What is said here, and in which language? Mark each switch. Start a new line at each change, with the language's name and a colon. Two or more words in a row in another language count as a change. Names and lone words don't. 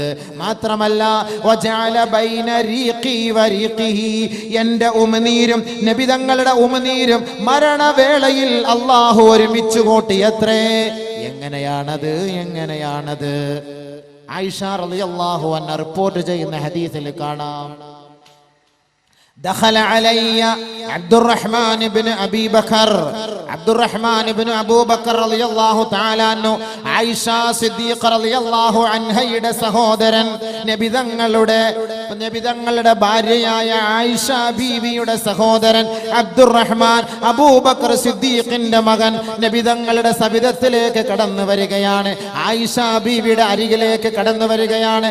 Malayalam: മാത്രമല്ല
Arabic: وجعل بين ريقي وريقه,
Malayalam: എൻ്റെ ഉമിനീരും നബി തങ്ങളുടെ ഉമിനീരും മരണവേളയിൽ അല്ലാഹു ഒരുമിച്ച് കൂട്ടിയത്രേ. എങ്ങനെയാണത്? ആയിഷ
Arabic: رضي الله عنها
Malayalam: റിപ്പോർട്ട് ചെയ്യുന്ന ഹദീസിൽ കാണാം,
Arabic: دخل علي عبد الرحمن بن أبي بكر أبو بكر رضي الله تعالى عنه عائشة صديق رضي الله عنها
Malayalam: യുടെ സഹോദരൻ നബി തങ്ങളുടെ ഭാര്യയായ ആയിഷ ബീവിയുടെ സഹോദരൻ അബ്ദുറഹ്മാൻ അബൂബക്കർ സിദ്ദീഖിന്റെ മകൻ നബി തങ്ങളുടെ സവിധത്തിലേക്ക് കടന്നു വരികയാണ്. ആയിഷ ബീവിയുടെ അരികിലേക്ക് കടന്നു വരികയാണ്.